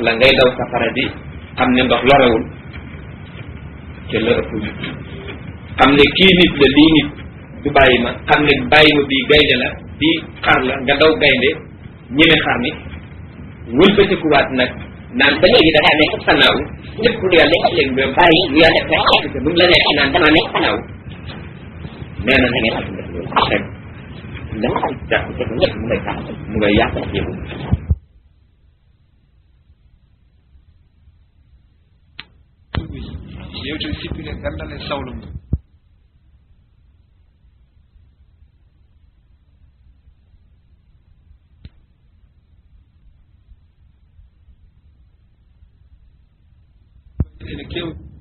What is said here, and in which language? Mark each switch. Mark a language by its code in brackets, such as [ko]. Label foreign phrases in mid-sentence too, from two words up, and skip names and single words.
[wo] la ngay daw safara di xam ne ndox lorewul te la ëpp xam ne kii nit la lii nit du bàyyi ma xam ne bàyyi ma bii gaynde la bii xar la nga daw gaynde ñeme xar mi wëlbatikuwaat nag naan ba léegi da ngaa nekk fanaaw lépp lu yàlla def léegi nga bàyyi lu yàlla def rek te bu mu la neexee naan damaa nekk fanaaw nee na da ngay xam ne loolu rek da nga xam jàpp te ñëpp mu ngay tax mu ngay yàq ak yëngu [ff] yewtere sippire gandal e sawlo mum ene kew